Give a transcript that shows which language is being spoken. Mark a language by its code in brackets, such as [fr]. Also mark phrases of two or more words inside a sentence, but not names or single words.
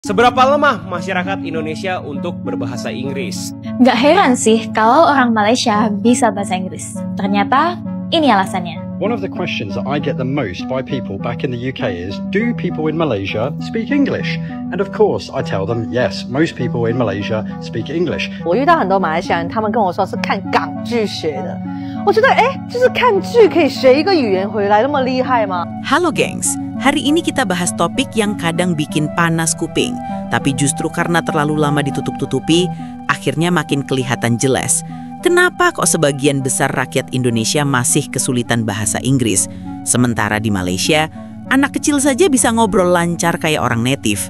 [id] Seberapa lemah masyarakat Indonesia untuk berbahasa Inggris? Nggak heran sih kalau orang Malaysia bisa bahasa Inggris. Ternyata ini alasannya. [en] One of the questions that I get the most by people back in the UK is, do people in Malaysia speak English? And of course, I tell them, yes, most people in Malaysia speak English. [zh] 我遇到很多马来西亚人，他们跟我说是看港剧学的。我觉得，就是看剧可以学一个语言回来，那么厉害吗？ [id] Halo gengs, hari ini kita bahas topik yang kadang bikin panas kuping, tapi justru karena terlalu lama ditutup-tutupi, akhirnya makin kelihatan jelas. Kenapa kok sebagian besar rakyat Indonesia masih kesulitan bahasa Inggris? Sementara di Malaysia, anak kecil saja bisa ngobrol lancar kayak orang native.